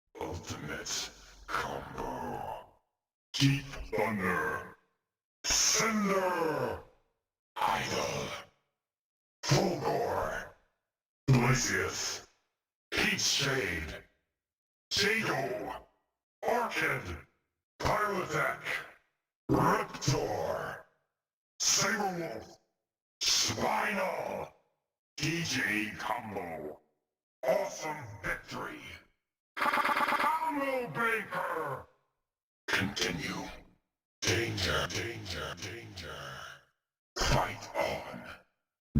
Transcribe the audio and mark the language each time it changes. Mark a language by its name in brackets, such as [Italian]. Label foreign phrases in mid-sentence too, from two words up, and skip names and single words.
[English] ultimate combo. Deep Thunder. Cinder. Idol. Fulgor. Delicious. Heat Shade. Jago. Orchid. Pyrotech. Riptor. Saberwolf. Spinal. DJ Combo. Awesome Victory. Combo Breaker. Continue. Danger, danger, danger. Fight on.